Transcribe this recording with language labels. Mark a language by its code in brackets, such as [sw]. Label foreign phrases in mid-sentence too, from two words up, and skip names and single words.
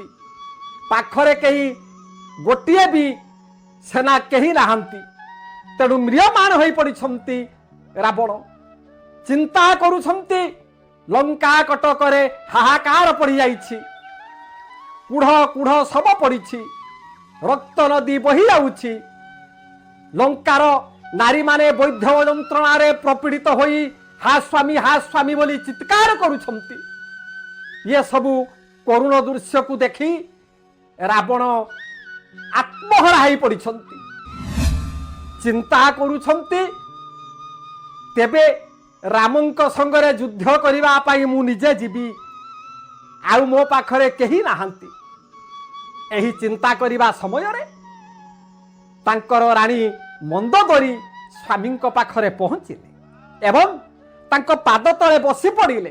[or] ପାଖରେ କେହି ଗୋଟିଏ ବି ସେନା କେହି ନାହାନ୍ତି। ତେଣୁ ମ୍ରିୟମାଣ ହୋଇ ପଡ଼ିଛନ୍ତି। ରାବଣ ଚିନ୍ତା କରୁଛନ୍ତି। ଲଙ୍କା କଟକରେ ହାହାକାର ପଡ଼ି ଯାଇଛି। କୁଢ଼ କୁଢ଼ ସବୁ ପଡ଼ିଛି। ରକ୍ତ ନଦୀ ବହି ଯାଉଛି। ଲଙ୍କାର ନାରୀ ମାନେ ବୈଦ୍ୟ ଯନ୍ତ୍ରଣାରେ ପ୍ରପୀଡ଼ିତ ହୋଇ ହା ସ୍ୱାମୀ ବୋଲି ଚିତ୍କାର କରୁଛନ୍ତି। ଏ ସବୁ କରୁଣ ଦୃଶ୍ୟ କୁ ଦେଖି ରାବଣ ଆତ୍ମହରା ହୋଇ ପଡ଼ିଛନ୍ତି। ଚିନ୍ତା କରୁଛନ୍ତି। ତେବେ ରାମଙ୍କ ସଙ୍ଗରେ ଯୁଦ୍ଧ କରିବା ପାଇଁ ମୁଁ ନିଜେ ଜୀବି, ଆଉ ମୋ ପାଖରେ କେହି ନାହାନ୍ତି। ଏହି ଚିନ୍ତା କରିବା ସମୟ ରେ ତାଙ୍କର ରାଣୀ ମନ୍ଦୋଦରୀ ସ୍ୱାମୀଙ୍କ ପାଖରେ ପହଞ୍ଚିଲେ ଏବଂ ତାଙ୍କୁ ପାଦ ତଳେ ବସି ପଡ଼ିଲେ।